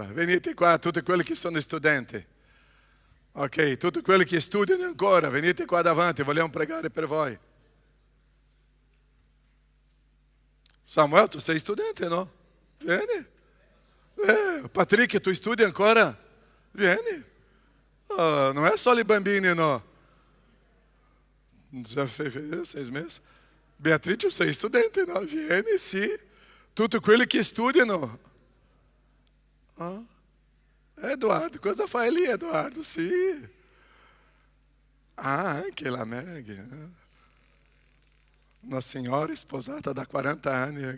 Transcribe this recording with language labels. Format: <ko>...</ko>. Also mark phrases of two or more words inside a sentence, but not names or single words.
<it>Venite qua, tutti quelli che sono studenti. Ok, tutti quelli che studiano ancora, venite qua davanti, vogliamo pregare per voi. Samuel, tu sei studente, no? Vieni. Patrick, tu studi ancora? Vieni. Oh, non è solo i bambini, no?</it> <pt>Já sei 6 meses.</pt> <it>Beatrice, sei studente, no? Vieni, sì. Tutti quelli che studiano. Oh. Eduardo, cosa fai lì, Eduardo? Sì. Ah, anche la Meg. Una signora sposata da 40 anni.</it>